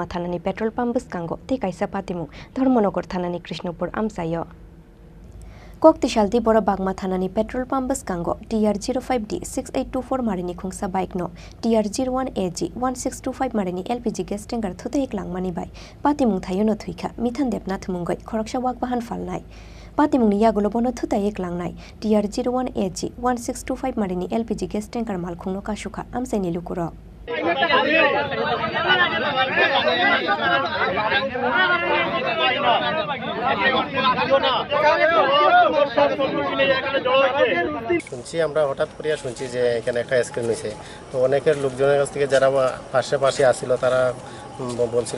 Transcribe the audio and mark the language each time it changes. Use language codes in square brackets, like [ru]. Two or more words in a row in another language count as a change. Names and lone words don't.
[trp] थानानि पेट्रोल पाम्प बसकांगो ते काइसा पातिमुं धर्मनगर थानानि कृष्णपुर आमसायो ककतिशालदि बर बागमा थानानि पेट्रोल पाम्प बसकांगो TR05D 6824 मारिनि खुंसा बाइक नो TR01AG 1625 मारिनि LPG गेस टेंगार थुते एक लांमानि बाय पातिमुं थायोनो थुइखा मिथान देबनाथ मुंगै खरकसा वाक बाहान फालनाय पातिमुंनि यागुलो बनो थुताय एक लांनाय TR01AG 1625 मारिनि LPG गेस टेंकार मालखुंनो कासुखा आमसाइनि लुकुरो [bn] শুনছি আমরা হঠাৎ করিয়া শুনছি যে এখানে একটা স্ক্রিন হয়েছে তো অনেকের লোকজনের কাছ থেকে যারা পাশে আসছিল তারা বলছিল